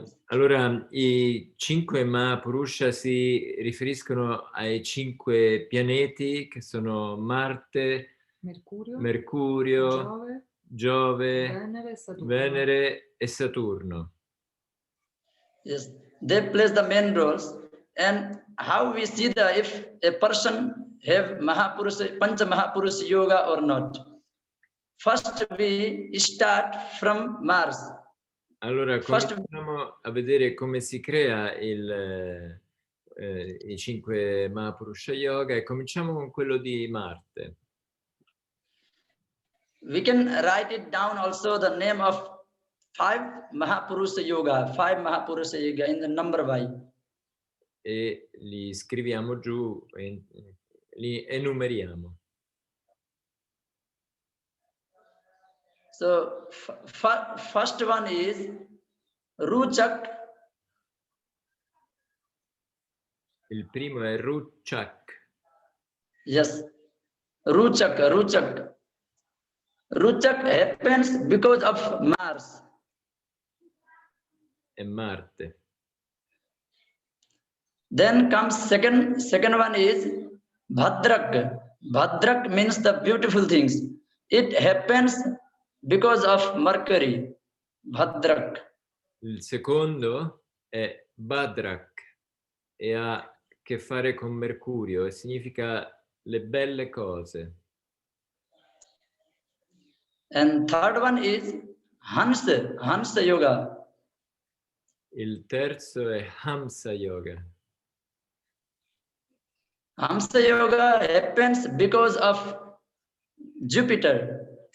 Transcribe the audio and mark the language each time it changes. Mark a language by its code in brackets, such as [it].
[it] Allora, i 5 Mahapurusha si riferiscono ai 5 pianeti che sono Marte, Mercurio, Giove, Venere e Saturno. [en] Yes, they play the main roles. And how we see if a person have Mahapurusha, Pancha Mahapurusha yoga or not. First we start from Mars. [it] Allora, cominciamo a vedere come si crea i 5 Mahapurusha Yoga e cominciamo con quello di Marte. [en] We can write it down also the name of 5 Mahapurusha Yoga, 5 Mahapurusha Yoga in the number by. [it] E li scriviamo giù e li enumeriamo. [en] So first one is Ruchak. [it] Il primo è Ruchak. [en] Yes, Ruchak. Ruchak happens because of Mars. [it] È Marte. [en] Then comes second one is Bhadrak. Bhadrak means the beautiful things. It happens because of Mercury. Bhadrak. [it] Il secondo? è Badrak e ha a che fare con Mercurio e significa le belle cose. [en] And third one is Hansa Yoga. [it] Il terzo è Hamsa Yoga. [en] Hamsa Yoga happens because of Jupiter.